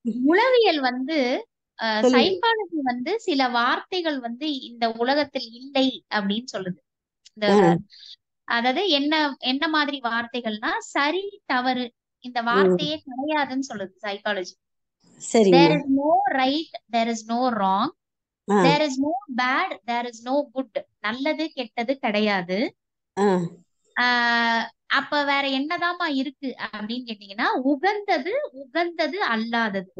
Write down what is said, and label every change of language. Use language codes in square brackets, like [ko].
[ta] உளவியல் வந்து சைக்காலஜி வந்து சில வார்த்தைகள் வந்து இந்த உலகத்தில் இல்லை அப்படின்னு சொல்லுது. இந்த அதாவது என்ன என்ன மாதிரி வார்த்தைகள்னா சரி தவறு இந்த வார்த்தையே கிடையாதுன்னு சொல்லுது psychology. [en] there is no right, there is no wrong, there is no bad, there is no good. [ta] நல்லது கெட்டது கிடையாது. அப்ப வேற என்னதாமா இருக்கு அப்படின்னு கேட்டீங்கன்னா, உகந்தது உகந்தது அல்லாதது.